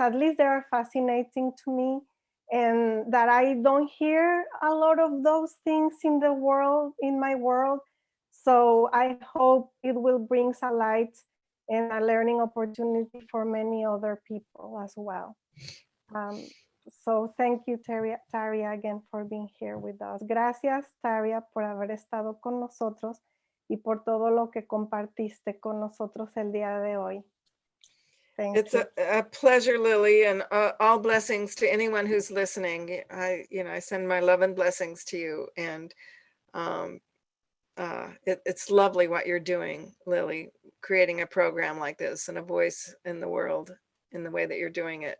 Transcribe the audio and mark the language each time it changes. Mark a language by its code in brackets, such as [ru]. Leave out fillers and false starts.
[en] At least they are fascinating to me, and that I don't hear a lot of those things in my world. So I hope it will bring a light and a learning opportunity for many other people as well. Um, so thank you, Taria, again for being here with us. [es] Gracias, Taria, por haber estado con nosotros y por todo lo que compartiste con nosotros el día de hoy. [en] It's a pleasure, Lily, and all blessings to anyone who's listening. I send my love and blessings to you, and it's lovely what you're doing, Lily, creating a program like this and a voice in the world in the way that you're doing it.